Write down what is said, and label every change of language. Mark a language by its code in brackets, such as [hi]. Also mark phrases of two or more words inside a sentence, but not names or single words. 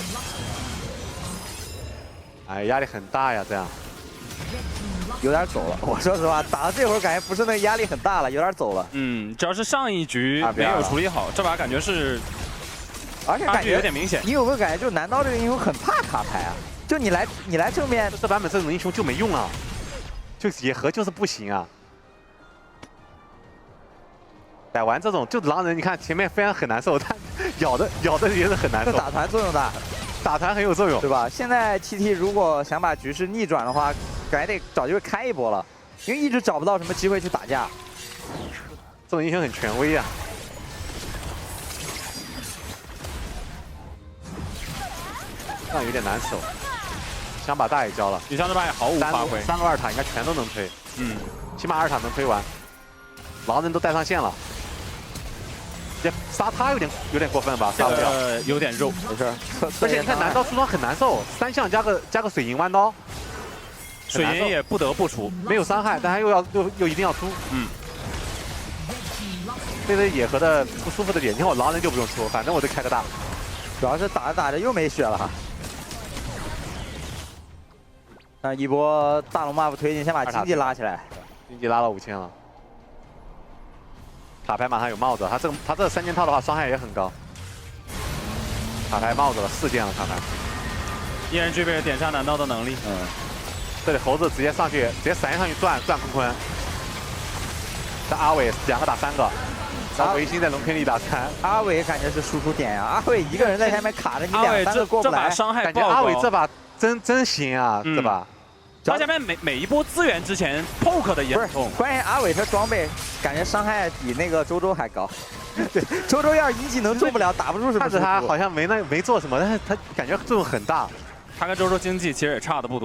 [zh] 哎，壓力很大呀，這樣。有點走了，我說實話，打到這會兒感覺不是那個壓力很大了，有點走了。主要是上一局沒有處理好，這把感覺是。而且感覺有點明顯，你有沒有感覺，就南刀這個英雄很怕卡牌啊？就你來正面，這版本這種英雄就沒用啊，就野合就是不行啊。逮完這種就狼人，你看前面非常很難受，但咬的也是很難受。打團作用大，打團很有作用，對吧？現在 TT 如果想把局勢逆轉的話，感覺得找機會開一波了，因為一直找不到什麼機會去打架。這種英雄很權威啊。這樣有點難守，想把大野交了。女槍這把也毫無發揮，3個2塔應該全都能推，起碼2塔能推完。狼人都帶上線了，也殺他有點過分吧？殺不了，有點肉，沒事。而且你看南刀出裝很難受，3項加個水銀彎刀，水銀也不得不出，沒有傷害，但他又一定要出。這是野合的不舒服的點，你看我狼人就不用出，反正我就開個大。主要是打着打着又沒血了。那一波大龍 buff 推進，先把經濟拉起來。經濟拉到5000了。卡牌馬上有帽子，他這3件套的話傷害也很高。卡牌帽子了4件了，卡牌。依然具備了點殺南刀的能力。這裡猴子直接上去，直接閃上去賺坤坤。這阿偉2個打3個，然後維新在龍坑裡打3。阿偉感覺是輸出點呀，阿偉一個人在下面卡着，你2、3個過不來。感覺阿偉這把真行啊，這把。他下面每一波資源之前 poke 的也很痛。關鍵阿偉他裝備感覺傷害比那個周周還高。對，周周要是一技能中不了，打不出什麼。看着他好像沒做什麼，但是他感覺作用很大。他跟周周經濟其實也差的不多。